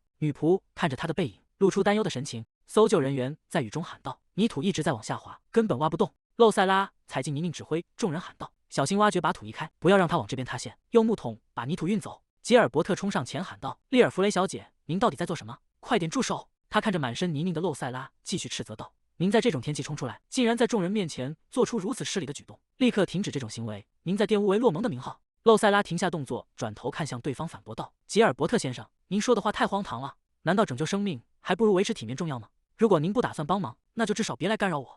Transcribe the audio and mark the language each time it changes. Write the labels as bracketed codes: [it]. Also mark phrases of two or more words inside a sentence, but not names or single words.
[zh] 女僕看着他的背影，露出擔憂的神情。搜救人員在雨中喊道：“泥土一直在往下滑，根本挖不動。” 露塞拉踩進泥濘，指揮众人喊道：“小心挖掘，把土移開，不要讓它往這邊塌陷，用木桶把泥土運走。” 吉爾伯特衝上前喊道：“利爾弗雷小姐，您到底在做什麼？快點住手！”他看着滿身泥濘的露塞拉，繼續斥責道：“您在這種天氣衝出來，竟然在眾人面前做出如此失禮的舉動，立刻停止這種行為！您在玷污維洛蒙的名號！”露塞拉停下動作，轉頭看向對方，反駁道：“吉爾伯特先生，您說的話太荒唐了！難道拯救生命還不如維持體面重要嗎？如果您不打算幫忙，那就至少別來干擾我。”